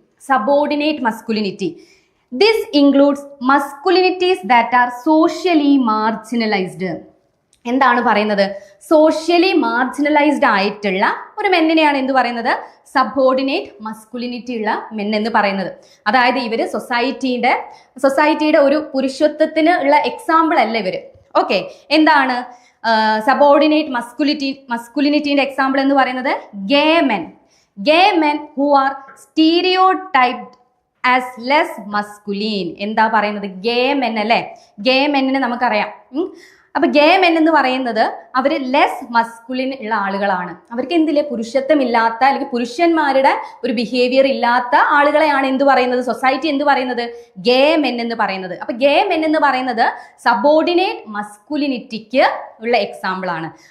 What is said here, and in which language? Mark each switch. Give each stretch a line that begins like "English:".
English: Subordinate masculinity. This includes masculinities that are socially marginalized.
Malayalam: എന്താണ് പറയുന്നത്? Socially marginalised ആയിട്ടുള്ള ഒരു മെന്നിനെയാണ് എന്ത് പറയുന്നത്? സബോർഡിനേറ്റ് മസ്കുലിനിറ്റി ഉള്ള മെൻ എന്ന് പറയുന്നത്. അതായത് ഇവര് സൊസൈറ്റിയുടെ ഒരു പുരുഷത്വത്തിന് ഉള്ള എക്സാമ്പിൾ അല്ല ഇവര്. ഓക്കെ, എന്താണ് സബോർഡിനേറ്റ് മസ്കുലിനിറ്റിന്റെ എക്സാമ്പിൾ എന്ന് പറയുന്നത്?
English: Gay men who are stereotyped as less masculine.
Malayalam: എന്താ പറയുന്നത്? ഗേ മെൻ അല്ലേ. ഗേ മെന്നിനെ നമുക്കറിയാം. അപ്പൊ ഗേ മെൻ എന്ന് പറയുന്നത് അവര് ലെസ് മസ്കുലിൻ ഉള്ള ആളുകളാണ്. അവർക്ക് എന്തില്ലേ, പുരുഷത്വം ഇല്ലാത്ത അല്ലെങ്കിൽ പുരുഷന്മാരുടെ ഒരു ബിഹേവിയർ ഇല്ലാത്ത ആളുകളെയാണ് എന്ത് പറയുന്നത്? സൊസൈറ്റി എന്ത് പറയുന്നത്? ഗേ മെൻ എന്ന് പറയുന്നത്. അപ്പൊ ഗേ മെൻ എന്ന് പറയുന്നത് സബോർഡിനേറ്റ് മസ്കുലിനിറ്റിക്ക് ഉള്ള എക്സാമ്പിൾ ആണ്.